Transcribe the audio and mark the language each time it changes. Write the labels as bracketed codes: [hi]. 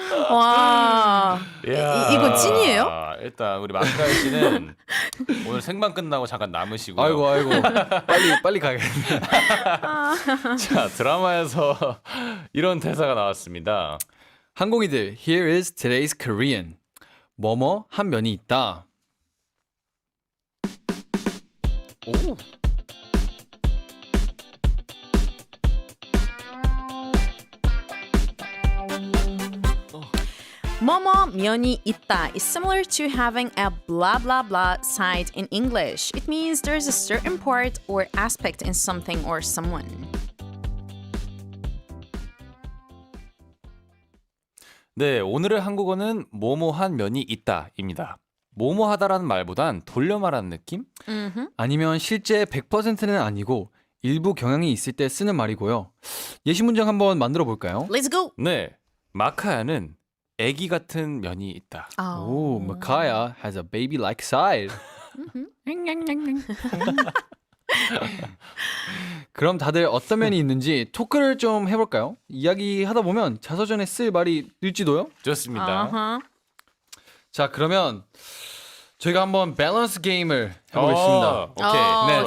[ko] 와, 이거 찐이에요? 일단 우리 마카 씨는 오늘 생방 끝나고 잠깐 남으시고. 아이고 빨리 가야겠네. 자, 드라마에서 이런 대사가 나왔습니다. [en] 항공이들, here is today's Korean. [ko] 뭐뭐 한 면이 있다. 오. [en] 뭐뭐 면이 있다 is similar to having a blah blah blah side in English. It means there's a certain part or aspect in something or someone. [ko] 네, 오늘의 한국어는 뭐뭐한 면이 있다입니다. 뭐뭐하다라는 말보단 돌려 말하는 느낌? 아니면 실제 100%는 아니고 일부 경향이 있을 때 쓰는 말이고요. 예시 문장 한번 만들어 볼까요? [en] Let's go. [ko] 네, 마카야는 애기 같은 면이 있다. [en] 오, Makaya has a baby-like side. [ko] 그럼 다들 어떤 면이 있는지 토크를 좀 해볼까요? 이야기하다 보면 자서전에 쓸 말이 늘지도요? 좋습니다. Uh-huh. 자, 그러면 저희가 한번 밸런스 게임을 해보겠습니다. 오케이.